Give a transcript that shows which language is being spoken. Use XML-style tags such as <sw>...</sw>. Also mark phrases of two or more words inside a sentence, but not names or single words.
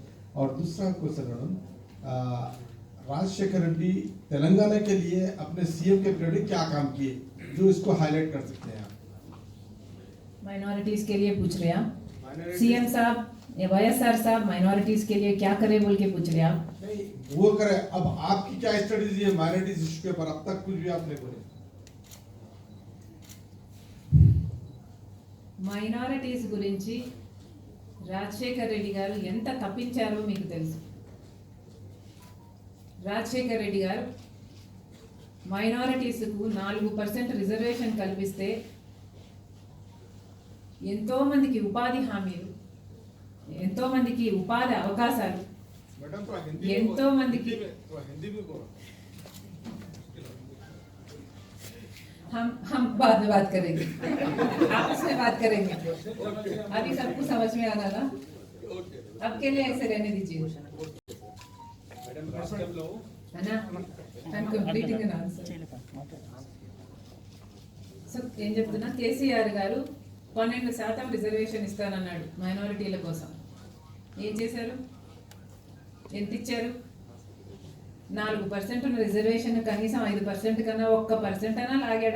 <hi>और दूसरा क्वेश्चन मैडम, राजशेखर रेड्डी तेलंगाना के लिए अपने CM के पीरियड में क्या काम किए जो इसको हाईलाइट कर सकते हैं आप? माइनॉरिटीज के लिए पूछ रहे हैं आप? CM साहब या YSR साहब माइनॉरिटीज के लिए क्या करे बोल के पूछ रहे हैं आप? नहीं वो करे, अब आपकी क्या स्ट्रेटेजी है</hi> <en>minorities issue</en> <hi>के ऊपर? अब तक कुछ भी आपने बोले।</hi> <te>మైనారిటీస్ గురించి రాజశేఖర్ రెడ్డి గారు ఎంత తప్పించారో మీకు తెలుసు. రాజశేఖర్ రెడ్డి గారు మైనారిటీస్కు 4% రిజర్వేషన్ కల్పిస్తే ఎంతోమందికి ఉపాధి హామీలు, ఎంతోమందికి ఉపాధి అవకాశాలు, ఎంతోమందికి</te> <hi>हम बाद में बात करेंगे, आपस में बात करेंगे, अभी सबको समझ में आना ना, अब के लिए ऐसे रहने दीजिए है ना.</hi> <en>I'm completing an answer.</en> <te>సో ఏం చెప్తున్నా, కేసీఆర్ గారు 12% రిజర్వేషన్ ఇస్తానన్నాడు మైనారిటీల కోసం. ఏం చేశారు? ఎంత ఇచ్చారు? 4% రిజర్వేషన్ కనీసం 5% కన్నా 1% అయినా లాగాడా?</te>